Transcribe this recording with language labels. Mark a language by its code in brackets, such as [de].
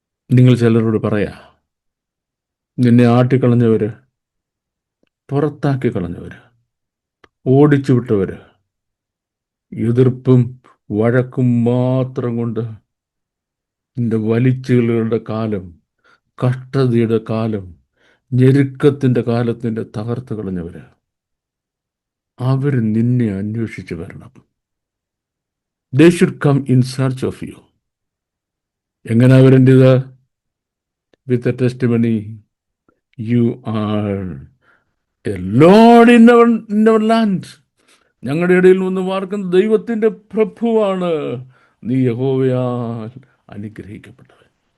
[ml] നിങ്ങൾ ചിലരോട് പറയാ, നിന്നെ ആട്ടിക്കളഞ്ഞവർ, പുറത്താക്കി കളഞ്ഞവർ, ഓടിച്ചു വിട്ടവർ, എതിർപ്പും വഴക്കും മാത്രം കൊണ്ട് നിന്റെ വലിച്ചുകളുടെ കാലം, കഷ്ടതയുടെ കാലം, ഞെരുക്കത്തിൻ്റെ കാലത്തിൻ്റെ തകർത്ത് കളഞ്ഞവർ, അവർ നിന്നെ അന്വേഷിച്ച് വരണം. [en] They should come in search of you. [ml] എങ്ങനെ വരേണ്ടത്? [en] With a testimony, you are a lord in our land. [ml] ഞങ്ങളുടെ ഇടയിൽ നിന്ന് പാർക്കുന്ന ദൈവത്തിൻ്റെ പ്രഭുവാണ്, നീ യഹോവയാൽ അനുഗ്രഹിക്കപ്പെട്ടവൻ.